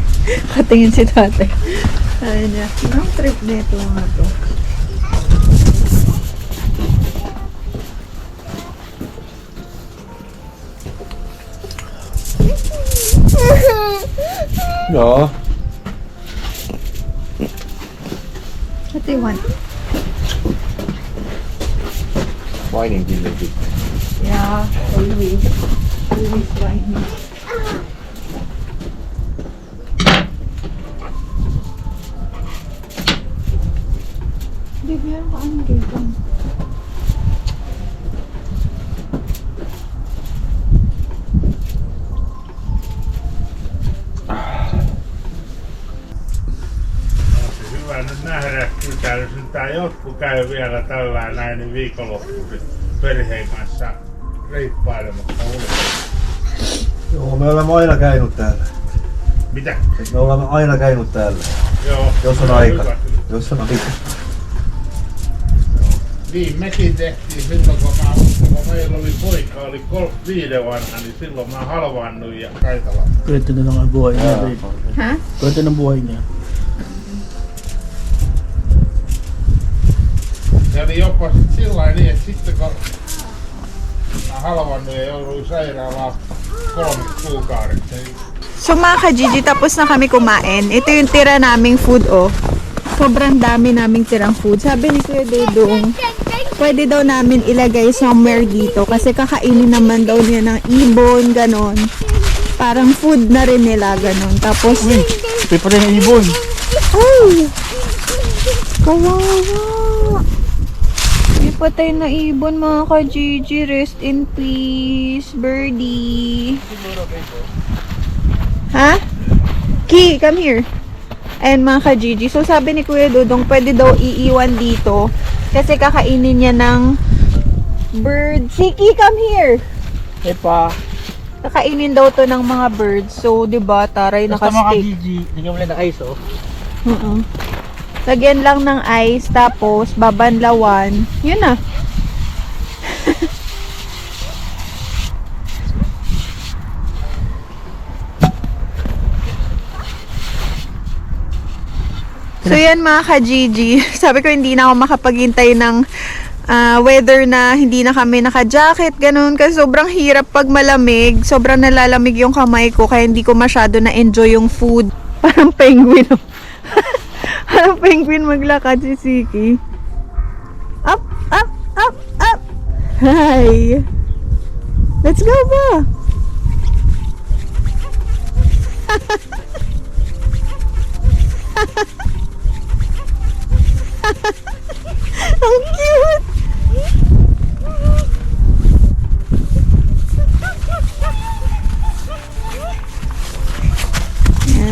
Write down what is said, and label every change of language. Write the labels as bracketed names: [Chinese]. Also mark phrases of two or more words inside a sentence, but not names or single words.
[Filipino] Katingin si tatay. Sabi niya, anong trip nito mga to? Ja. [English] What do you want? Whining a little bit. Yeah, always. Always whining. Baby, [Filipino] meron ka ano dito? [Finnish] Hyvä nyt nähdä, mitä jos nyt tää jotkut käy vielä tällä näin niin viikonloppuisin perheen kanssa reippailemassa ulkona. Joo, me olemme aina käynyt täällä. Mitä? Me olemme aina käynyt täällä. Joo. Jos on Hyvä, aika. hyvä. Jos on aika. Niin, mekin tehtiin silloin, kun meillä oli poika, oli 5 vanha, niin silloin mä halvaannuin ja Kaitala. [Filipino] Kwento na lang ang buhay niya. babe. Ha? Kwento ng buhay niya. [Finnish] Se oli jopa sit sillain niin, että sitten kun mä halvaannuin ja jouduin sairaalaan 3 kuukaudeksi, niin [Filipino] So mga ka-Gigi, tapos na kami kumain. Ito yung tira naming food, oh. Sobrang dami naming tirang food. Sabi ni Kuya Dudong, pwede daw namin ilagay somewhere dito kasi kakainin naman daw niya ng ibon, ganon. Parang food na rin nila, ganon. Tapos, Ito pa rin ang ibon. ay! Kawawa! May patay na ibon mga ka-Gigi. [English] Rest in peace, birdie. Ha? Ki, come here. [Filipino] Ayan mga ka-Gigi. So sabi ni Kuya Dudong, pwede daw iiwan dito kasi kakainin niya ng bird. [English] Siki, come here. [Filipino] Eh pa. Kakainin daw to ng mga birds. So, di ba, taray Basta mga naka-stick. Gigi. Lagyan mo lang ng ice, oh. Lagyan lang ng ice, tapos babanlawan. Yun na. So yan mga ka-Gigi, sabi ko hindi na ako makapaghintay ng weather na hindi na kami naka-jacket, ganun. Kasi sobrang hirap pag malamig, sobrang nalalamig yung kamay ko, kaya hindi ko masyado na-enjoy yung food. Parang penguin. Oh. Parang penguin maglakad si Siki. [English] Up, up, up, up. Hi. Let's go [Filipino] ba? Ang cute! Yan.